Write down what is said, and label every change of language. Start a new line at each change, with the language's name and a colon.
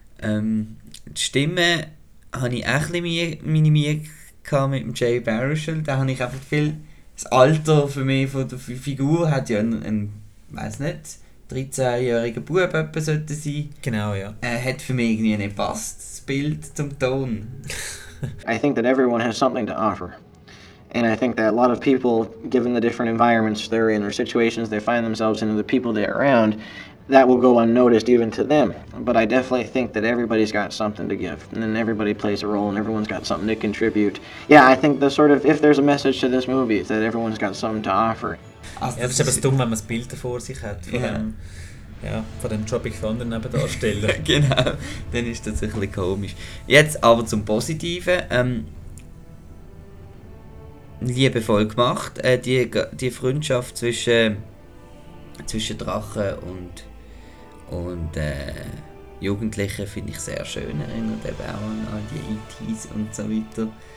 German: Die Stimme habe ich auch ein bisschen meine Mühe gehabt mit dem Jay Baruchel. Da habe ich einfach viel... Das Alter für mich von der Figur hat ja einen, weiß nicht, 13-jähriger Bub etwa sollte sein. Genau, ja. Hat für mich irgendwie nicht passt, das Bild zum Ton.
English: I think that everyone has something to offer. And I think that a lot of people, given the different environments they're in or situations they find themselves in, the people they're around, that will go unnoticed even to them. But I definitely think that everybody's got something to give, and then everybody plays a role, and everyone's got something to contribute. Yeah, I think the sort of, if there's a message to this movie, it's that everyone's got something to offer.
German: Also, ja, das ist etwas dumm, wenn man das Bild vor sich hat, von dem Tropic Thunder Nebendarsteller. Genau, dann ist das ein bisschen komisch. Jetzt aber zum Positiven. Liebevoll gemacht, die Freundschaft zwischen Drachen und Jugendlichen finde ich sehr schön, erinnert eben auch an all die E.T.s und so weiter.